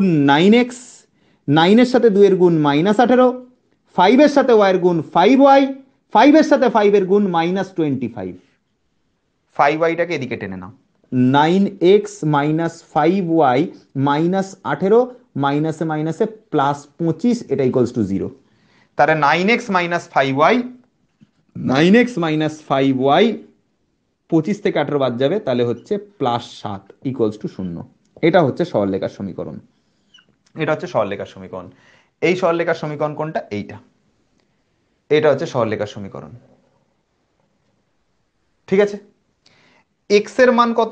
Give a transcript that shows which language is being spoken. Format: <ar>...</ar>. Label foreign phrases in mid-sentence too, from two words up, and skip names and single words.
<bn>গুণ 9x, 9-এর সাথে 2-এর গুণ -18, 5-এর সাথে y এর গুণ 5y, 5-এর সাথে 5-এর গুণ -25, 5y-টাকে এদিকে টেনে নাও। 9x - 5y -18, মাইনাসে মাইনাসে +25, এটা</bn> <en>equals to</en> <bn>0। তাহলে 9x - 5y, 9x - 5y 25 থেকে 18 বাদ যাবে, তাহলে হচ্ছে +7</bn> <en>equals to</en> <bn>0। এটা হচ্ছে সরলরেখার সমীকরণ। এটা হচ্ছে সরলরেখার সমীকরণ। এই সরলরেখার সমীকরণ কোনটা? এইটা। এটা হচ্ছে সরলরেখার সমীকরণ। ঠিক আছে, x এর মান কত?</bn>